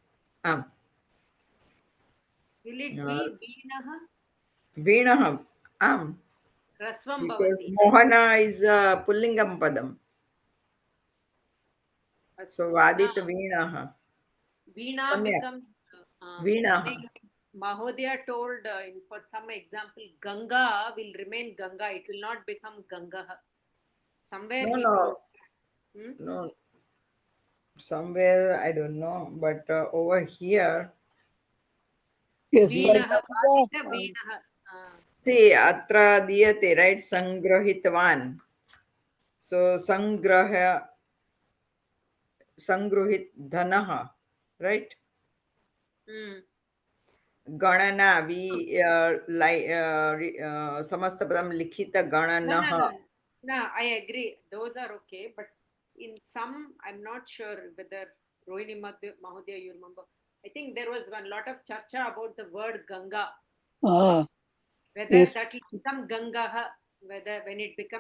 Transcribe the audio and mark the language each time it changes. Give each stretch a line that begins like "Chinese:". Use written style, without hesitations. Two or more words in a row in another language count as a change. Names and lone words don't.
English: Will it be Veenaha?
Sanskrit: Veenaha. Rasvam
English: Because
Sanskrit: bhavati. Mohana is Pullingam padam. So Vadita Veenaha.
English: Veena becomes
Sanskrit: Veenaha.
English: Mahodaya told for some example, Ganga will remain Ganga. It will not become Gangaha. Somewhere he told. No. Somewhere, I don't know. But over here. Yes,
Sanskrit: Veenaha, Vadita Veenaha. See, atra diyate, right? Sangrahitvan. So sangrahit dhanaha, right? Ganana, we samastapadam likhita gananaha.
English: No, I agree. Those are okay. But in some, I'm not sure whether Rohini Mahodaya, you remember. I think there was one lot of charcha about the word Ganga. Whether that will become Ganga, whether when it becomes